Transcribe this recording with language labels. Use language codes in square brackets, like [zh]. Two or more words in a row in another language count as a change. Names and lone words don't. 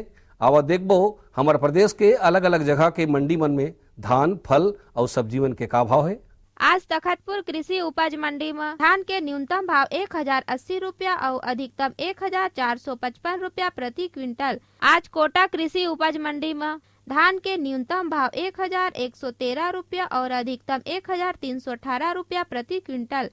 [hne] आवा देखबो हमार प्रदेश के अलग अलग जगह के मंडी मन में धान, फल और सब्जी मन के का भाव है। आज तखतपुर कृषि उपज मंडी में धान के न्यूनतम भाव 1080 रुपया और अधिकतम 1455 रुपया प्रति क्विंटल। आज कोटा कृषि उपज मंडी में धान के न्यूनतम भाव 1113 रुपया और अधिकतम 1318 रुपया प्रति क्विंटल।